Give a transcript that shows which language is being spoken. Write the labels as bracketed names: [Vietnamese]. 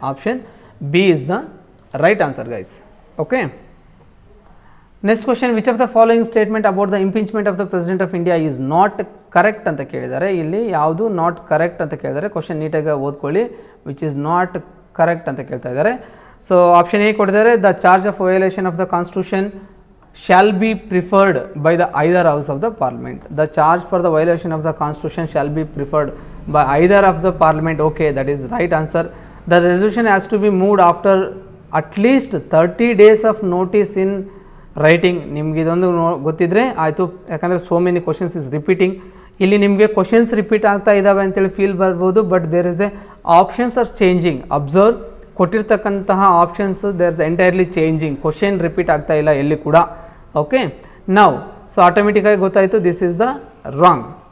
[English] Option B is the right answer guys. Okay, next question, which of the following statement about the impeachment of the president of India is not correct [Kannada] ಅಂತ ಕೇಳಿದ್ದಾರೆ. ಇಲ್ಲಿ ಯಾವುದು not correct ಅಂತ ಕೇಳಿದ್ದಾರೆ. Question ನೀಟಾಗಿ ಓದ್ಕೊಳ್ಳಿ. [English] which is not correct [Kannada] ಅಂತ ಕೇಳ್ತಾ ಇದ್ದಾರೆ. ಸೊ ಆಪ್ಷನ್ ಎ ಕೊಟ್ಟಿದ್ದಾರೆ, [English] The charge of violation of the constitution shall be preferred by the either house of the parliament. The charge for the violation of the constitution shall be preferred by either of the parliament. Okay, that is right answer. The resolution has to be moved after at least 30 days of notice in writing. [Kannada] ನಿಮ್ಗೆ ಇದೊಂದು ಗೊತ್ತಿದ್ರೆ ಆಯಿತು, ಯಾಕಂದರೆ so many questions is repeating. ಇಲ್ಲಿ ನಿಮಗೆ questions repeat ಆಗ್ತಾ ಇದ್ದಾವೆ ಅಂತೇಳಿ ಫೀಲ್ ಬರ್ಬೋದು, [English] But there is a options are changing. Observe, ಕೊಟ್ಟಿರ್ತಕ್ಕಂತಹ options there is entirely changing. [Kannada] Question repeat ಆಗ್ತಾ ಇಲ್ಲ ಎಲ್ಲಿ ಕೂಡ. ಓಕೆ, ನೌ ಸೊ ಆಟೋಮೆಟಿಕ್ಕಾಗಿ ಗೊತ್ತಾಯಿತು [English] This is the wrong.